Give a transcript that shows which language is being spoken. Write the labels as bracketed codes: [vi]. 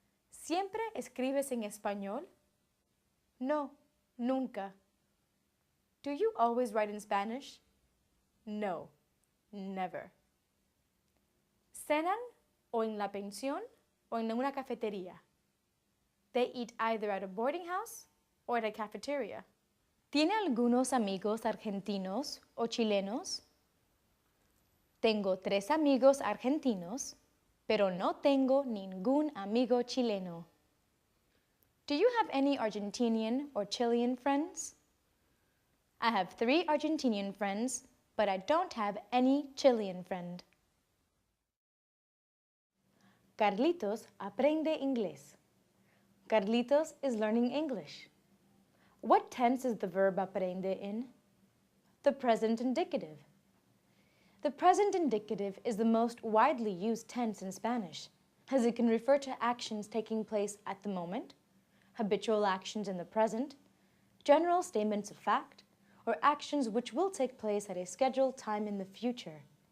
[es] ¿Siempre escribes en español? No, nunca. [en] Do you always write in Spanish? No, never. [es] ¿Cenan o en la pensión o en una cafetería? [en] They eat either at a boarding house or at a cafeteria. [es] ¿Tiene algunos amigos argentinos o chilenos? Tengo 3 amigos argentinos, pero no tengo ningún amigo chileno. [en] Do you have any Argentinian or Chilean friends? I have 3 Argentinian friends, but I don't have any Chilean friend. [es] Carlitos aprende inglés. [en] Carlitos is learning English. What tense is the verb aprende in? The present indicative. The present indicative is the most widely used tense in Spanish, as it can refer to actions taking place at the moment, habitual actions in the present, general statements of fact, or actions which will take place at a scheduled time in the future.